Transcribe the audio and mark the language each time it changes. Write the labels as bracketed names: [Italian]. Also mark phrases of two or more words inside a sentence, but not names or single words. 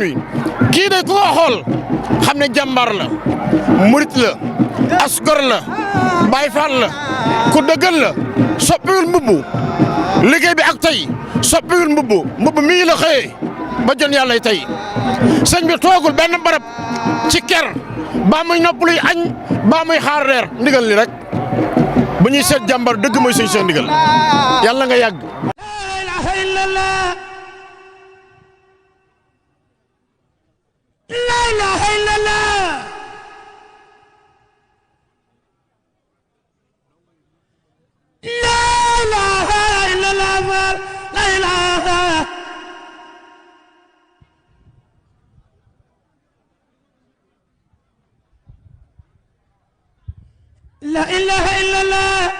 [Wolof] wi kii de ku ko xool xam ne jàmbaar la murit la asgor la baay faal la ku dëggal la soppiwul mbubbu liggéey bi ak tey soppiwul mbubbu mii la xëyee ba jon yàlla tey sëñ bi toogul benn barab ci ker baa muy noppaluy añ baa muy xaar reer ndigal li rek bu ñuy seet jàmbar dëgg mooy sëñ Cheikh ndigal yàlla nga yàgg. [Arabic] لا إله إلا الله لا إله إلا الله لا إله إلا الله لا إله لا إله إلا الله